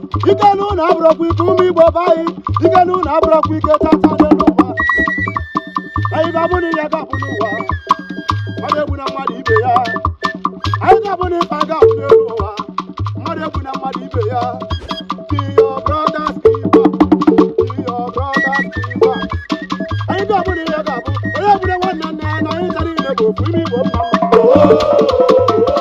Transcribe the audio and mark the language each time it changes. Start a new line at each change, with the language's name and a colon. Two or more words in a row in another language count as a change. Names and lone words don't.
Igbo: Ike n'ụlọ abụrụkwa ike, ụmụ Igbo be anyị. Ike n'ụlọ abụrụkwa ike tata n'elu ụwa. Anyị ga-abụ na ya ga-abụ n'ụwa, mmadụ egbuna mmadụ ibe ya. Anyị ga-abụ na ife a ga-abụ n'elu ụwa, mmadụ egbuna mmadụ ibe ya.
English: Be your brother's keeper. Be your brother's keeper.
Igbo: Anyị ga-abụ na ya ga-abụ, onye egbuna nwanne nna ya na anyị ncha niile bụ ofu, ime Igbo mma mma.